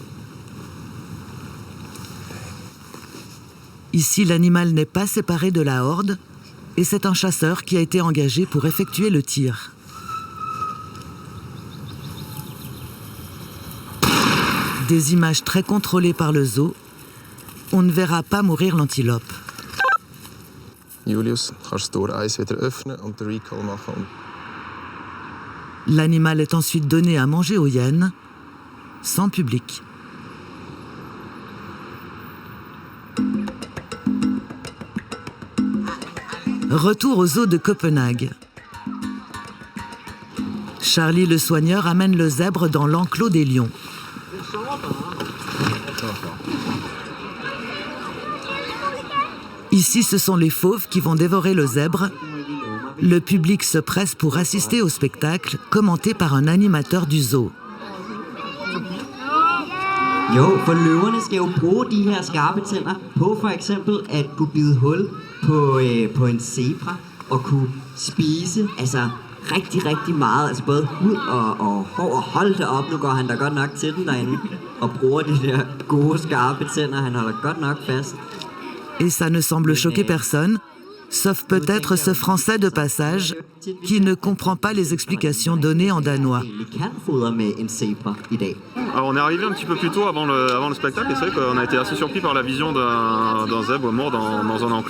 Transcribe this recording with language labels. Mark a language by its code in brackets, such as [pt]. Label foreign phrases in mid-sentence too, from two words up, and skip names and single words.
[fr] Ici, l'animal n'est pas séparé de la horde et c'est un chasseur qui a été engagé pour effectuer le tir. Des images très contrôlées par le zoo. On ne verra pas mourir l'antilope. [de] Julius, kannst du das Eis wieder öffnen und den Recall machen? [fr] L'animal est ensuite donné à manger aux hyènes, sans public. Retour au zoo de Copenhague. Charlie le soigneur amène le zèbre dans l'enclos des lions. Ici, ce sont les fauves qui vont dévorer le zèbre. Le public se presse pour assister au spectacle, commenté par un animateur du zoo. [da] Jo, for løverne skal jo bruge de her skarpe tænder på for eksempel at kunne bide hul på en zebra og kunne spise rigtig meget, altså både hud og hår, og hold da op, nu går han da godt nok til den derinde og bruger de der gode skarpe tænder, han holder godt nok fast. [fr] Et ça ne semble choquer personne, sauf peut-être ce Français de passage qui ne comprend pas les explications données en danois. Alors on est arrivé un petit peu plus tôt avant le spectacle et c'est vrai qu'on a été assez surpris par la vision d'un zèbre mort dans un enclos.